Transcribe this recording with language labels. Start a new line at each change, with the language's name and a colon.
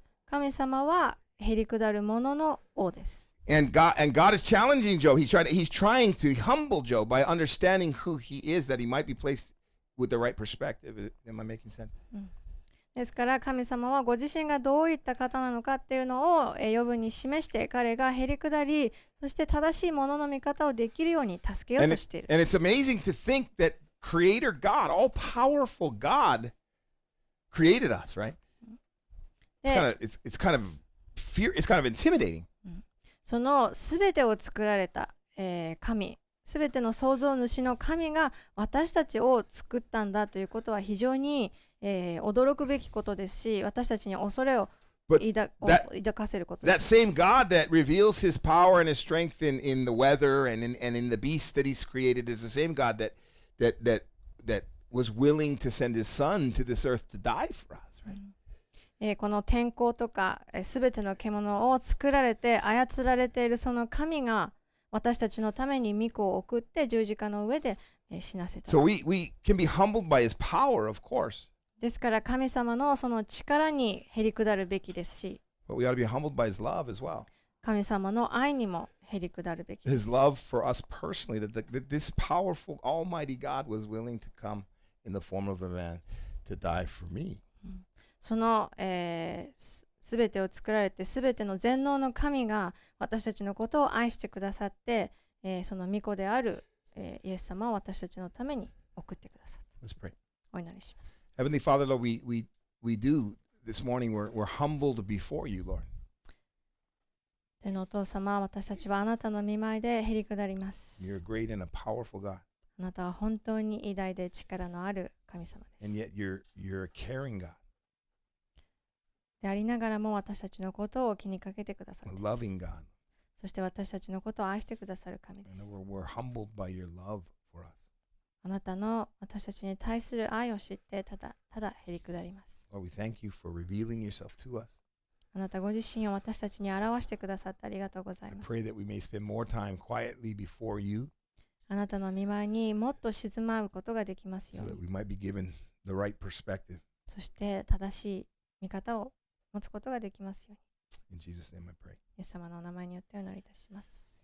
Japanese: 神様はへり下る者の王です。
English: And God is challenging Job. He's trying to humble Job by understanding who he is, that he might be placed with the right perspective. Am I making sense?
Japanese: ですから神様はご自身がどういった方なのかっていうのをヨブに示して、彼がへり下り、そして正しいものの見方をできるように助けようとしている。
English: And it's amazing to think that Creator God, all-powerful God, created us, right? It's kind of intimidating.
Japanese: そのすべてを作られた、神、すべての創造主の神が私たちを作ったんだということは非常に、驚くべきことですし、私たちに恐れを抱かせることです。
English: That same God that reveals his power and his strength in the weather and in the beasts that he's created is the same God that was willing to send his son to this earth to die for us, right?
Japanese: この天候とかすべての獣を作られて操られているその神が私たちのために御子を送って十字架の上で死なせた。
English: So we can be humbled by his power, of course.
Japanese: ですから神様のその力にへり下るべきですし、
English: But we ought to be humbled by his love as well.
Japanese: 神様の愛にもへり下るべきです。
English: His love for us personally, that this powerful, almighty God was willing to come in the form of a man to die for me.
Japanese: そのすべてを作られてすべての全能の神が私たちのことを愛してくださって、その御子である、イエス様を私たちのために送ってくださった。
English: Let's pray.
Japanese: お祈りします。
English: Heavenly Father, Lord, we do this morning, we're humbled before you, Lord.
Japanese: 天のお父様、私たちはあなたの御前でへり下ります。
English: You're a great and a powerful God.
Japanese: あなたは本当に偉大で力のある神様です。
English: And yet you're a caring God.
Japanese: でありながらも私たちのことを気にかけてくださっています。
English: Loving God.
Japanese: そして私たちのことを愛してくださる神です。
English: And we're humbled by your love for us.
Japanese: あなたの私たちに対する愛を知ってただただへりくだります。
English: Lord, we thank you for revealing yourself to us.
Japanese: あなたご自身を私たちに表してくださってありがとうござい
English: I
Japanese: ます。
English: pray that we may spend more time quietly before you
Japanese: あなたの御前にもっと静まることができますよ
English: so
Japanese: う
English: that
Japanese: に。
English: we might be given the right perspective.
Japanese: そして正しい見方を持つことができますように。
English: In Jesus' name I pray.
Japanese: イエス様のお名前によってお祈りいたします。